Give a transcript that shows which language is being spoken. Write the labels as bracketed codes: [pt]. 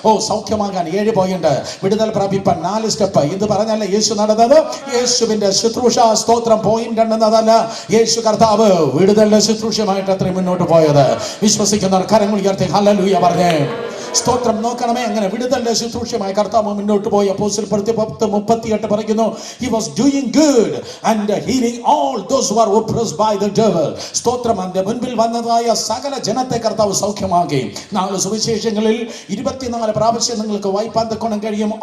[ml] സൗഖ്യമാകാൻ 7 point, വിടുതൽ പ്രാപിപ്പാൻ 4 step ഇത് പറഞ്ഞല്ല യേശു നടന്നത്. യേശുവിന്റെ ശുശ്രൂഷ, സ്തോത്രം, പോയിന്റ് എന്നതല്ല. യേശു കർത്താവ് വിടുതലിന്റെ ശുശ്രൂഷയുമായിട്ട് അത്രയും മുന്നോട്ട് പോയത്. വിശ്വസിക്കുന്നവർ കരങ്ങൾ ഉയർത്തി ഹല്ലേലൂയ പറഞ്ഞേ. സ്തോത്രം. നോക്കണമേ, അങ്ങനെ വിടുതലിന്റെ ശുശ്രൂഷയുമായി കർത്താവ് മുന്നോട്ട് പോയി. അപ്പോസ്തലപ്രവൃത്തി 10:38 പറയുന്നു, [en] he was doing good and healing all those who are oppressed by the devil. [ml] സ്തോത്രം. അതിന്റെ മുൻപിൽ വന്നതായ സകല ജനത്തെ കർത്താവ് സൗഖ്യമാക്കി. 4 സുവിശേഷങ്ങളിൽ 24 പ്രാവശ്യം നിങ്ങൾക്ക് വായിപ്പാൻ തക്കോണം കഴിയും.